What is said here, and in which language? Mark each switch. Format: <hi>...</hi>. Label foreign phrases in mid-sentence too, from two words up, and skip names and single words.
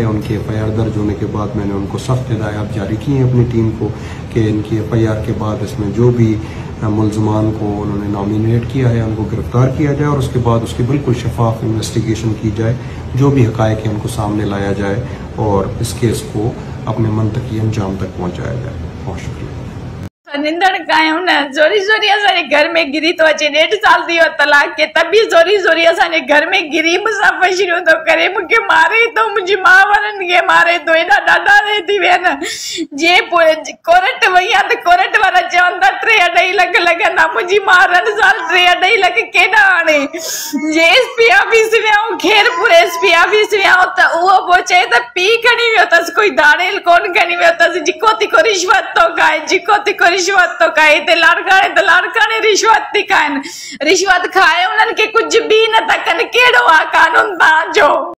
<ur>ان کی FIR درج ہونے کے بعد میں نے ان کو سخت ہدایت جاری کی ہیں اپنی ٹیم کو کہ ان کی FIR کے بعد اس میں جو بھی ملزمان کو انہوں نے نامینیٹ کیا ہے ان کو گرفتار کیا جائے، اور اس کے بعد اس کی بالکل شفاف انویسٹیگیشن کی جائے، جو بھی حقائق ہے ان کو سامنے لایا جائے اور اس کیس کو اپنے منطقی انجام تک پہنچایا جائے. بہت شکریہ.</ur> <sd>निंदड़ कायूं न जोरी जोरी असांजे घर में गिरी तो अचे 1.5 साल थी वियो तलाक के तब भी जोरी जोरी असांजे घर में गिरी मुसाफ़िरियूं थो करे मूंखे मारे थो मुंहिंजी माउ वारनि खे मारे थो एॾा ॾाढा थी विया आहिनि जे कोर्ट वई आहे त कोर्ट वारा चवनि था 3-2.5 लख लॻंदा मुंहिंजी माउ 2 साल 3-2.5 लख केॾा आणे जे एसपी ऑफिस वियाऊं खेरपुर एसपी ऑफिस वियाऊं त उहो पोइ चए त पीउ खणी वियो अथसि कोई दाड़ेल कोन खणी वियो अथसि जिको तिको रिश्वत थो खाए जिको तिको रिश्वत तो खाए ते लाड़काणे रिश्वत थी खाइनि रिश्वत खाए उन्हनि खे कुझु बि न था कनि कहिड़ो आहे कानून तव्हांजो।</sd>